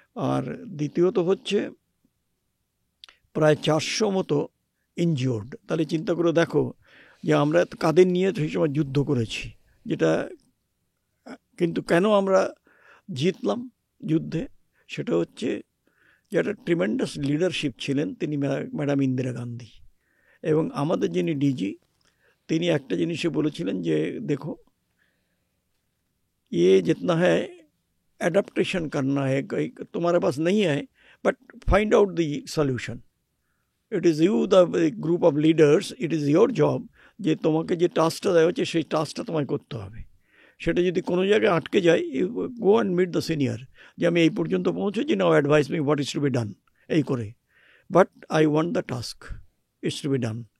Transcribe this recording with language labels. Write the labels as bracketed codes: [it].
[bn] আর দ্বিতীয়ত হচ্ছে প্রায় 400 মতো ইনজিওর্ড। তাহলে চিন্তা করে দেখো যে আমরা কাদের নিয়ে সেই সময় যুদ্ধ করেছি, যেটা কিন্তু কেন আমরা জিতলাম যুদ্ধে, সেটা হচ্ছে যে একটা ট্রিমেন্ডাস লিডারশিপ ছিলেন তিনি, ম্যাডাম ইন্দিরা গান্ধী। এবং আমাদের যিনি DG, তিনি একটা জিনিসে বলেছিলেন যে দেখো [hi] ये जितना है एडाप्टेशन करना है, तुम्हारे पास नहीं है, [en] But find out the solution. It is you the group of leaders, it is your job, [bn] যে তোমাকে যে টাস্কটা দেওয়া হচ্ছে সেই টাস্কটা তোমায় করতে হবে। সেটা যদি কোনো জায়গায় আটকে যায়, [en] you go and meet the senior, [bn] যে আমি এই পর্যন্ত পৌঁছেছি, [en] now advise me what is to be done, [bn] এই করে, [en] But I want the task is to be done.